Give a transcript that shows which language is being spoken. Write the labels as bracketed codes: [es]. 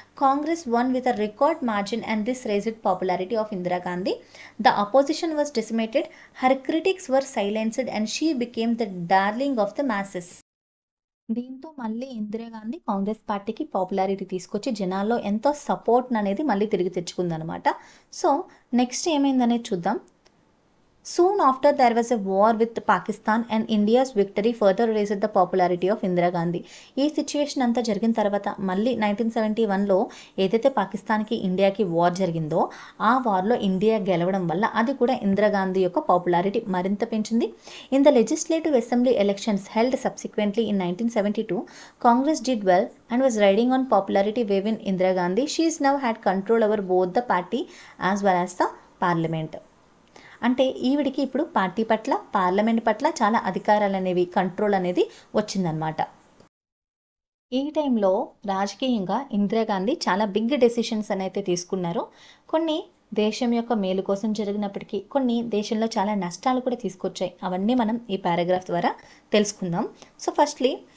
[en] Congress one with a record margin and this raised popularity of Indira Gandhi. The opposition was డిసిమేటెడ్, her critics were silenced and she became the darling of the masses. [te] దీంతో మళ్ళీ ఇందిరాగాంధీ కాంగ్రెస్ పార్టీకి popularity తీసుకొచ్చి జనాల్లో ఎంతో support అనేది మళ్ళీ తిరిగి తెచ్చుకుందనమాట. సో నెక్స్ట్ ఏమైందనేది చూద్దాం. [en] Soon after there was a war with Pakistan and India's victory further raised the popularity of Indira Gandhi. [te] ఈ సిచ్యువేషన్ అంతా జరిగిన తర్వాత మళ్ళీ 1971లో ఏదైతే పాకిస్తాన్కి ఇండియాకి వార్ జరిగిందో ఆ వార్లో ఇండియా గెలవడం వల్ల అది కూడా ఇందిరాగాంధీ యొక్క పాపులారిటీ మరింత పెంచింది. [en] In the legislative assembly elections held subsequently in 1972, Congress did well and was riding on popularity wave in Indira Gandhi. She has now had control over both the party as well as the parliament. [te] అంటే ఈవిడికి ఇప్పుడు party పట్ల, parliament పట్ల చాలా అధికారాలు అనేవి, control అనేది వచ్చిందనమాట. ఈ టైంలో రాజకీయంగా ఇందిరాగాంధీ చాలా బిగ్ డెసిషన్స్ అయితే తీసుకున్నారు. కొన్ని దేశం యొక్క మేలు కోసం జరిగినప్పటికీ కొన్ని దేశంలో చాలా నష్టాలు కూడా తీసుకొచ్చాయి. అవన్నీ మనం ఈ పారాగ్రాఫ్ ద్వారా తెలుసుకుందాం. So firstly